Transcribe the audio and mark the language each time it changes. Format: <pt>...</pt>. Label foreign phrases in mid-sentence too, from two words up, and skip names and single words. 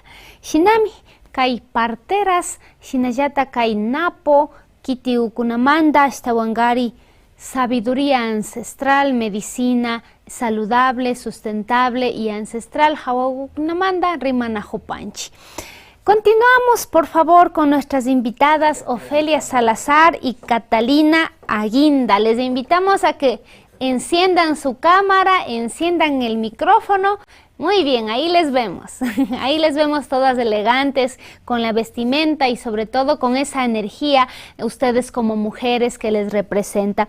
<qu>Shinami kay parteras hinallata kay napo kiti ukunamanta ashtawangari</qu> <es>sabiduría ancestral, medicina saludable, sustentable y ancestral</es> <qu>hawakunamanta rimana hupanchi.</qu> <es>Continuamos, por favor, con nuestras invitadas Ofelia Salazar y Catalina Aguinda. Les invitamos a que enciendan su cámara, enciendan el micrófono. Muy bien, ahí les vemos. Ahí les vemos todas elegantes, con la vestimenta y sobre todo con esa energía, ustedes como mujeres que les representa.</es>